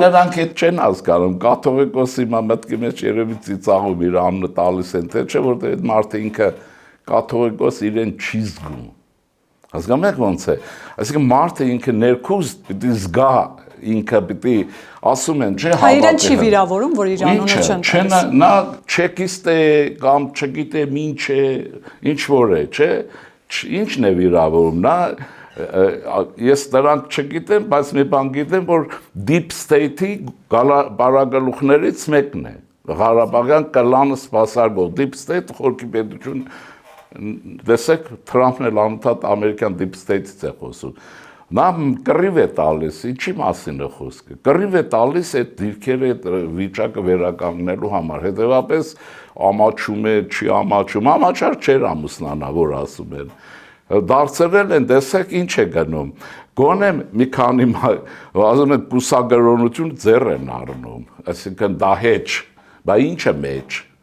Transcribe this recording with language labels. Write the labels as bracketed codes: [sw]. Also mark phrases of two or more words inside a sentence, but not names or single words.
[hy] Նրանք այդ չեն հասկանում, կաթողիկոսի մտքի մեջ երևի ծիծաղում իր անունը տալիս են, թե չէ, որտեղ այդ մարդը ինքը կաթողիկոս իրեն չի զգում։ Հասկանում եք ոնց է։ Այսինքն մարդը ինքը ներքուս պիտի զգա, ինքը պիտի ասում են, չէ, հավատի։ Իրեն չի վիրավորում, որ իր անունը չեն տալիս։ Նա չեկիստ է կամ չգիտեմ ինչ է, ինչ որ է, չէ, ինչն է վիրավորում։ Նա ես դրանք չգիտեմ, բայց մի բան գիտեմ, որ [en] deep state- [hy] ի բարագլուխներից մեկն է։ Ղարաբաղյան կլանը սպասարկող [en] deep state [hy] խորքի պետություն տեսեք Թրամփն էլ անընդհատ ամերիկյան [en] deep state- [hy] ից է խոսում։ Նա կռիվ է տալիս, ինչի մասին է խոսքը։ Կռիվ է տալիս այդ դիրքերը, այդ վիճակը վերականգնելու համար։ Հետևաբար ամաչում է, չի ամաչում, ամաչար չէր ամուսնանա, որ ասում են։ Դարձրել են, տեսեք ինչ է գնում։ Գոնե մի քանի ասում են կուսակրոնություն ձեռ են առնում, այսինքն դա հեչ, բա ինչը մեջ։